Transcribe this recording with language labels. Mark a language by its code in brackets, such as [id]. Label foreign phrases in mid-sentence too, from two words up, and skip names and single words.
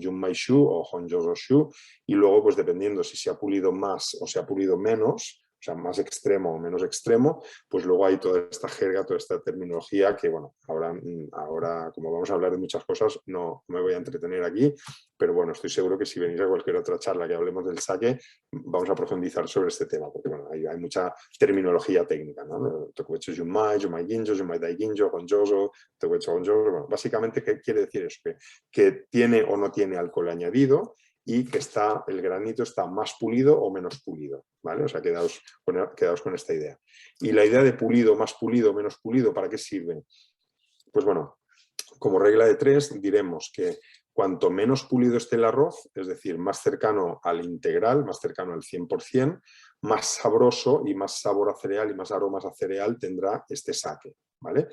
[es] Junmai-shu o Honjoso-shu, y luego, pues dependiendo si se ha pulido más o se ha pulido menos, o sea, más extremo o menos extremo, pues luego hay toda esta jerga, toda esta terminología que, bueno, ahora como vamos a hablar de muchas cosas, no me voy a entretener aquí, pero bueno, estoy seguro que si venís a cualquier otra charla que hablemos del sake, vamos a profundizar sobre este tema, porque bueno, hay mucha terminología técnica, ¿no? [ja] 特別純米、純米吟醸、純米大吟醸、本醸造、特別本醸造, [es] bueno, básicamente, ¿qué quiere decir eso? Que tiene o no tiene alcohol añadido, y que el granito está más pulido o menos pulido, ¿vale? O sea, quedaos con esta idea. Y la idea de pulido, más pulido, menos pulido, ¿para qué sirve? Pues bueno, como regla de 3 diremos que cuanto menos pulido esté el arroz, es decir, más cercano al integral, más cercano al 100%, más sabroso y más sabor a cereal y más aromas a cereal tendrá este sake, ¿vale?